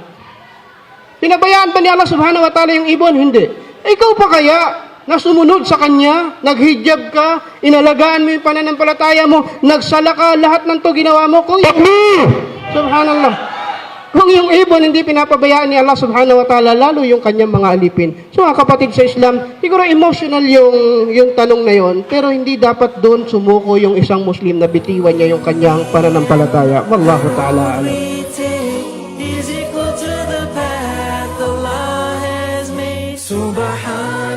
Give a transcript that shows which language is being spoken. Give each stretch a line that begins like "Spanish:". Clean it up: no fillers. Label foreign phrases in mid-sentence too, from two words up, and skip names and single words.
Filipino: Pinabayaan ba ni Allah
Arabic: سبحانه وتعالى
Filipino: yung ibon? Hindi. Ikaw pa kaya na sumunod sa kanya, naghijab ka, inalagaan mo yung pananampalataya mo, nagsala ka, lahat ng to ginawa mo, kung subhanallah. Kung yung ibon hindi pinapabayaan ni Allah
Arabic: سبحانه وتعالى,
Filipino: lalo yung kanyang mga alipin. So mga kapatid sa Islam, siguro emotional yung tanong na yon, pero hindi dapat doon sumuko yung isang Muslim na bitiwan niya yung kanyang pananampalataya.
Arabic: والله تعالى أعلم.
English: is equal to the path Allah has made.
Arabic: Subhan